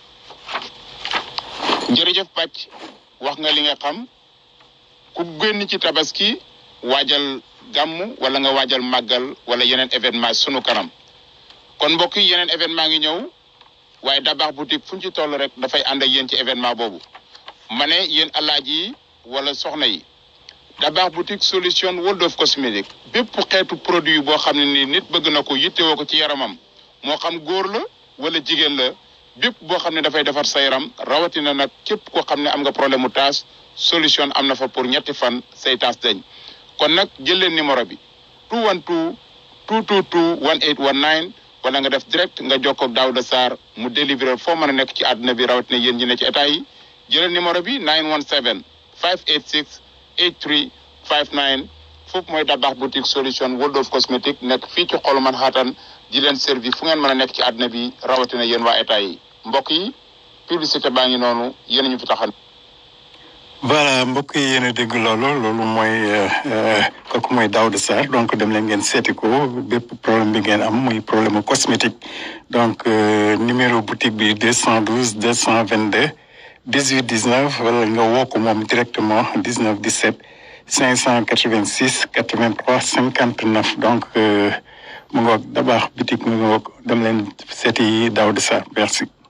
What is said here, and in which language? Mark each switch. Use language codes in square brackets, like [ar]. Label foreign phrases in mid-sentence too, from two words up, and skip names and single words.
[wo] jërëjëf Pàcc wax nga li nga xam ku génn ci tabaski waajal gàmmu wala nga waajal màggal wala yeneen événement sunu kanam kon mbokk yi yeneen événement ngi ñëw waaye Dabakh boutique fu ñu ci toll rek dafay ànd ak yéen ci événement boobu ma ne yéen alaaji yi wala soxna yi Dabakh boutique solution [en] world of [wo] cosmétique bépp xeetu produit boo xam ne ni nit bëgg na ko yittewoo ko ci yaramam moo xam góor la wala jigéen la bépp boo xam ne dafay defar sa yaram rawatina nag képp koo xam ne am nga problème mu taas solution am na fa pour ñetti fan say taas dañ kon nag jël leen numéro bi 212 222 1819 wala nga def direct nga jokkoo ak Daouda Sarr mu délivrer foo mën a nekk ci àdduna bi rawatina yéen ñi ne ci état yi jëlal numéro bi 917 586 8359 foofu mooy Dabakh boutique solution [en] world of [wo] cosmétique nekk fii ci xolu Manhattan di leen servi fu ngeen mën a nekk ci àdduna bi rawatina yéen waa état yi mbokk yi publicité baa ngi noonu yéen ñu fi taxal. voilà mbokk yi yéen a dégg loolu mooy kooku mooy Daouda Sarr donc dem leen ngeen seeti ko bépp problème bi ngeen am muy [fr] problème cosmétique [wo] donc [fr] numéro boutique [wo] bi 212 222 18 19 wala nga woo ko moom directement 19 17 586 83 59 donc mu ngoog Dabakh boutique mu ngoog dem leen seeti Daouda Sarr merci.